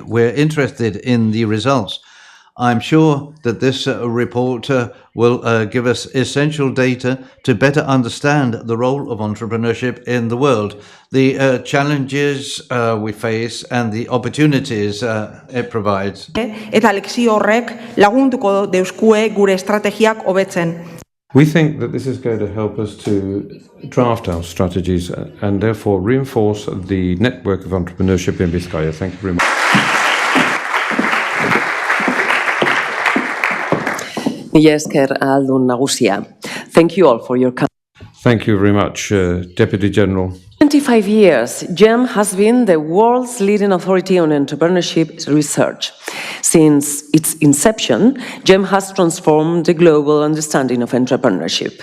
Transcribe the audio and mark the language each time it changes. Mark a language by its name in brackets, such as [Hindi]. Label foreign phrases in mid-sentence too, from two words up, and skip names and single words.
[English] We're interested in the results. I'm sure that this report will give us essential data to better understand the role of entrepreneurship in the world, the challenges we face and the opportunities it provides. [Basque] Eta lekzio horrek lagunduko deuskue gure estrategiak hobetzen. [English] We think that this is going to help us to draft our strategies and therefore reinforce the network of entrepreneurship in Bizkaia. Thank you very much. [Basque] Mila esker aldun nagusia. [English] Thank you all for your comment. Thank you very much, Deputy General. 25 years, GEM has been the world's leading authority on entrepreneurship research. Since its inception, GEM has transformed the global understanding of entrepreneurship.